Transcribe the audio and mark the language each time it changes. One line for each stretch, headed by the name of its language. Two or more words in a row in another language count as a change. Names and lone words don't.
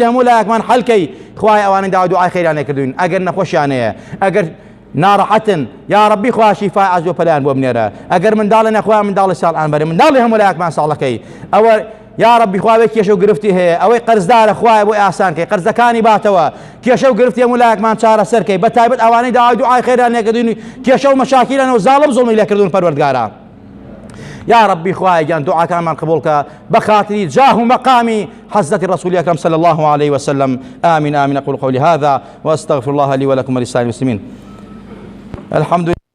Central Kurdish: هەموو لایەکمان حەلکەی خوای ئەوانەی داوا دوعای خەیریان لێکردوین ئەگەر نەخۆشیانەیە ئەگەر ناڕەحەتن
Arabic: یا ربی
Central Kurdish: خوا شیفای عەجز و پەلایان بۆ بنێرە ئەگەر منداڵە نەخوا منداڵی ساڵان بەرێ منداڵی هەموو لایەکمان ساڵەکەی ئەوە
Arabic: یا ربی
Central Kurdish: خوا کێشە و گرفتی هەیە ئەوەی قەرزدارە خوایە بۆ ئاسانکەی قەرزەکانی باتەوە کێشە و گرفتی هەموو لایەکمان چارەسەرکەی بە تایبەت ئەوانەی داوای دوعای خەیریان لێکردوین کێشە و مەشاکیلەن و زاڵم زوڵمی لێکردوون پەروەردگارە
Arabic: يا ربي
Central Kurdish: خواهي جان دعاء كمان قبولك بخاطري جاه مقامي
Arabic: حضرة الرسول الأكرم صلى الله عليه وسلم آمين آمين أقول قولي هذا وأستغفر الله لي ولكم ولسائر المسلمين الحمد لله.